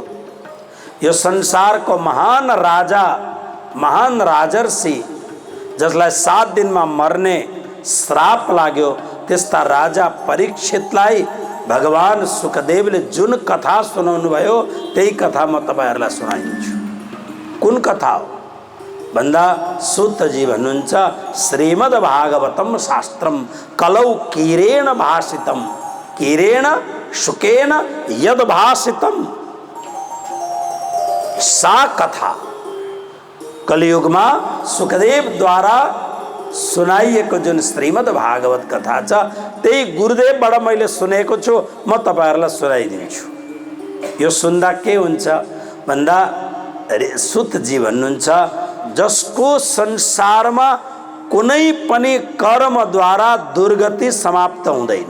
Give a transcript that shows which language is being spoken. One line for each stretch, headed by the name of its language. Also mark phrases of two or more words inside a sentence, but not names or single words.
Nepali: यो संसारको महान राजा, महान राजर्षि जसलाई 7 दिनमा मर्ने श्राप लाग्यो, त्यस्ता राजा परीक्षितलाई भगवान सुखदेवले जुन कथा सुनाउनु भयो त्यही कथा म तपाईहरुलाई सुनाइन्छु। कुन कथा हो भन्दा सूतजी भन्नुहुन्छ
Sanskrit: श्रीमद् भागवतम शास्त्रम कलौ कीरेण भाषितम कीरेण शुकेन यद भाषितम। सा कथा
Nepali: कलियुगमा सुखदेव द्वारा सुनाइएको जुन श्रीमद् भागवत कथा छ त्यही गुरुदेवबाट मैले सुनेको छु, म तपाईहरुलाई सुनाइदिन्छु। यो सुन्दा के हुन्छ भन्दा सूतजी भन्नुहुन्छ जसको संसारमा कुनै पनि कर्मद्वारा दुर्गति समाप्त हुँदैन।